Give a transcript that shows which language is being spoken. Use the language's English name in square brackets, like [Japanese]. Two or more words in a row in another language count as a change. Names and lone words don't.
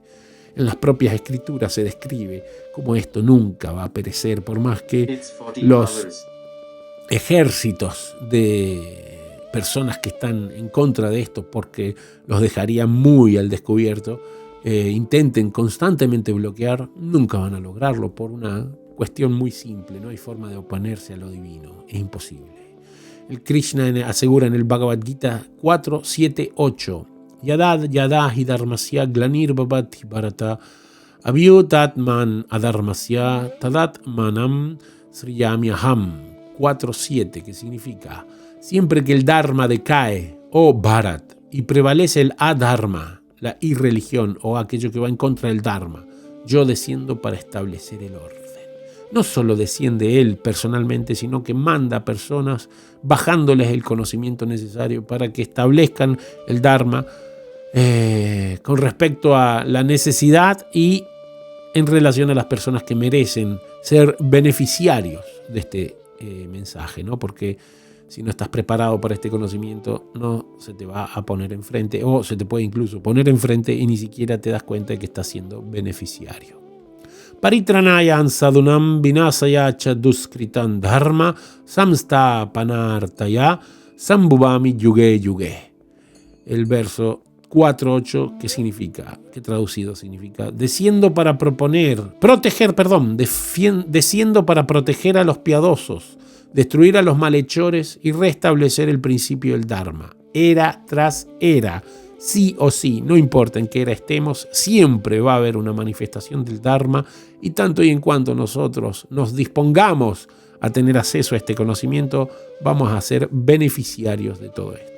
[Spanish] En las propias escrituras se describe cómo esto nunca va a perecer, por más que los ejércitos de personas que están en contra de esto, porque los dejaría muy al descubierto, intenten constantemente bloquear, nunca van a lograrlo por una cuestión muy simple. No hay forma de oponerse a lo divino, es imposible. El Krishna asegura en el Bhagavad Gita [Sanskrit] 4, 7, 8: Yadad yadahi dharmasya glanir babati bharata abhyutatman adharmasya tadat manam sriyamyaham. [Spanish] 4.7, que significa: siempre que el Dharma decae, oh Bharat, y prevalece el adharma, la irreligión o aquello que va en contra del Dharma, yo desciendo para establecer el orden. No solo desciende Él personalmente, sino que manda a personas bajándoles el conocimiento necesario para que establezcan el Dharma con respecto a la necesidad y en relación a las personas que merecen ser beneficiarios de este mensaje, ¿no? Porque si no estás preparado para este conocimiento, no se te va a poner enfrente, o se te puede incluso poner enfrente y ni siquiera te das cuenta de que estás siendo beneficiario. [Sanskrit] Paritranayam sadhunam vinasaya cha duskritam dharma samstapanartaya sambhuvami yuge yuge. [Spanish] El verso 4.8, que traducido significa desciendo para desciendo para proteger a los piadosos, destruir a los malhechores y restablecer el principio del Dharma. Era tras era, sí o sí, no importa en qué era estemos, siempre va a haber una manifestación del Dharma, y tanto y en cuanto nosotros nos dispongamos a tener acceso a este conocimiento, vamos a ser beneficiarios de todo esto.